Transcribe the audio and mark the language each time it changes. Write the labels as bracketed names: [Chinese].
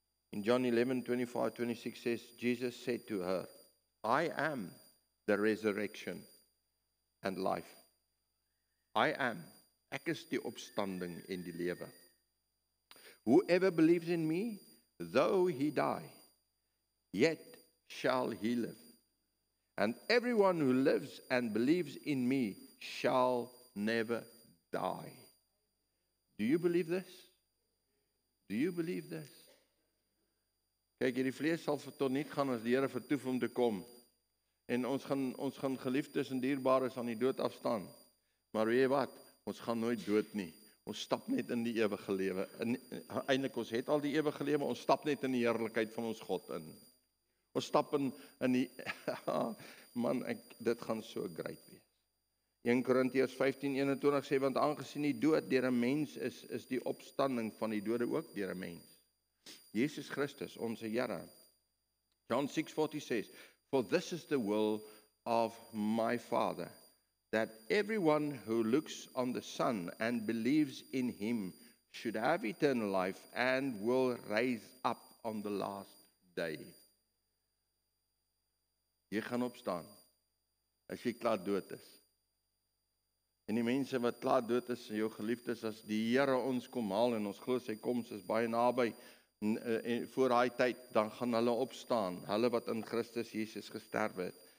[English] In John 11:25-26 says, Jesus said to her, I am the resurrection and life. I am. [Afrikaans] Ek is die opstanding en die lewe. [English] Whoever believes in me, though he die, yet shall he live. And everyone who lives and believes in me shall never die. Do you believe this? [Afrikaans] Do you believe this? Kyk, hierdie vlees sal vertoniet gaan as die Here vertoef om te kom. En ons gaan geliefdes en dierbares aan die dood afstaan. Maar weet jy wat? Ons gaan nooit dood nie. Ons stap net in die ewige lewe. Eintlik ons het al die ewige lewe, ons stap net in die heerlikheid van ons God in. Ons stap in die man, dit gaan so great wees. 1 Korintiërs 15:21 sê, want aangesien die dood deur 'n mens is die opstanding van die dode ook deur 'n mens. Jesus Christus, ons Here. [English] John 6:40 says, for this is the will of my Father, that everyone who looks on the Son and believes in him should have eternal life and will rise up on the last day. [Afrikaans] Jy gaan opstaan as jy klaar dood is. En die mense wat klaar dood is, jou geliefdes, as die Here ons kom haal en ons glo sy koms is baie naby en voor daai tyd, dan gaan hulle opstaan, hulle wat in Christus Jesus gesterf het.